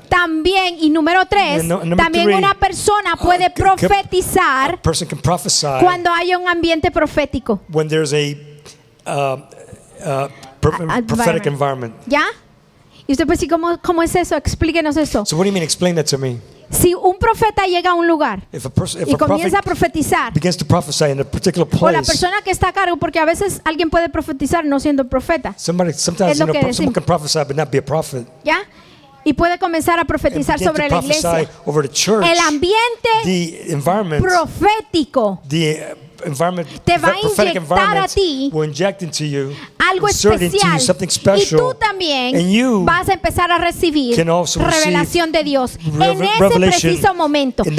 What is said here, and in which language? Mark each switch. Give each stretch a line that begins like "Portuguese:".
Spanish: También, y número 3, también 3, una persona puede profetizar cuando hay un ambiente profético.
English: When there's a prophetic environment.
Spanish: ¿Ya? Y usted pues, ¿cómo es eso? Explíquenos eso.
English: So what do you mean? Explain that to me.
Spanish: Si un profeta llega a un lugar y comienza a profetizar, o la persona que está a cargo, porque a veces alguien puede profetizar no siendo profeta.
English: Sometimes someone can prophesy but not be a prophet.
Spanish: ¿Ya? Y puede comenzar a profetizar sobre la iglesia. El ambiente profético te va a inyectar a ti algo especial, y tú también vas a empezar a recibir revelación de Dios en ese preciso momento.